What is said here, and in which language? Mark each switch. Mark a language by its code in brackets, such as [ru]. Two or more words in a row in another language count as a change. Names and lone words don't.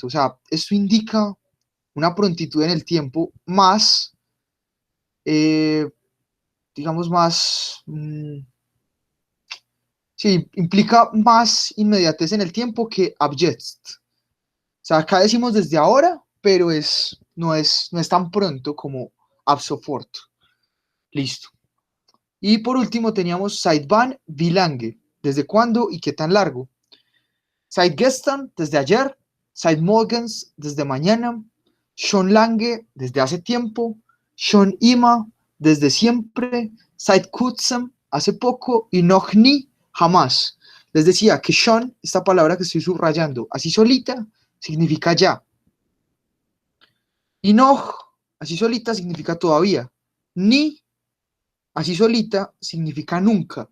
[es] O sea, esto indica una prontitud en el tiempo más, eh, digamos, más, sí, implica más inmediatez en el tiempo que [de] Ab Jetzt. [es] O sea, acá decimos desde ahora, pero no es tan pronto como [de] ab sofort. [es] Listo. Y por último teníamos [de] seit wann, wie lange. [es] ¿Desde cuándo y qué tan largo? [de] Seit gestern, [es] desde ayer. [de] Seit morgens, [es] desde mañana. [de] Schon lange, [es] desde hace tiempo. [de] Schon immer, [es] desde siempre. [de] Seit kurzem, [es] hace poco. Y [de] noch nie, [es] jamás. Les decía que schon, esta palabra que estoy subrayando así solita, significa ya. Y noch, así solita, significa todavía. Ni, así solita, significa nunca.